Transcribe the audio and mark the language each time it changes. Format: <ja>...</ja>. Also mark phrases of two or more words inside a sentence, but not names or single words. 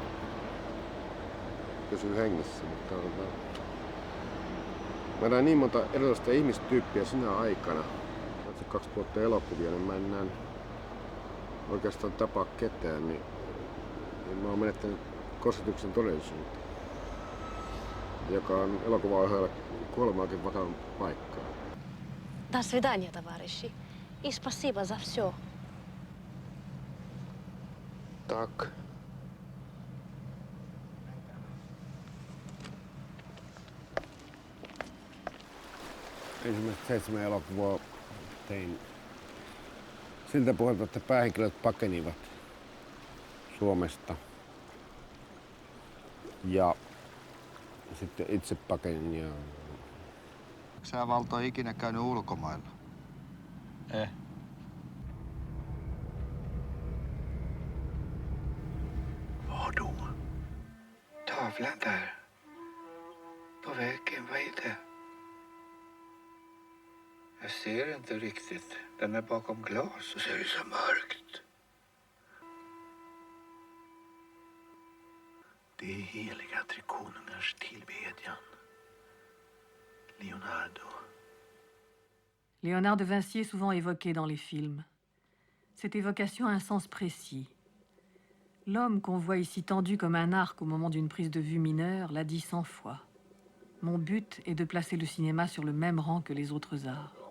<fi>Pysyn hengissä, mutta mä näin niin monta erilaista ihmistyyppiä sinä aikana. 2 vuotta elokuvia, niin mä en näe oikeastaan tapaa ketään, niin mä oon menettänyt kosketuksen todellisuutta, joka on elokuvaohjaajalle kuolemaakin vakavan paikkaa.</fi> <ru>До свидания, товарищи. И спасибо за все. Так.</ru> <fi>Ensimmäiset 7 elokuvaa tein siltä pohjalta, että päähenkilöt pakenivat Suomesta. Ja sitten itse pakenin ja... Sä Valto ikinä käynyt ulkomailla?</fi> <sv>Var då? Tavlan där. På väggen, vad är det? Jag ser inte riktigt. Den är bakom glas och så är det så mörkt. Det är heliga trikonungars tillbedjan. Leonardo.</sv> <fr>Léonard de Vinci est souvent évoqué dans les films. Cette évocation a un sens précis. L'homme qu'on voit ici tendu comme un arc au moment d'une prise de vue mineure l'a dit 100 fois. Mon but est de placer le cinéma sur le même rang que les autres arts.</fr>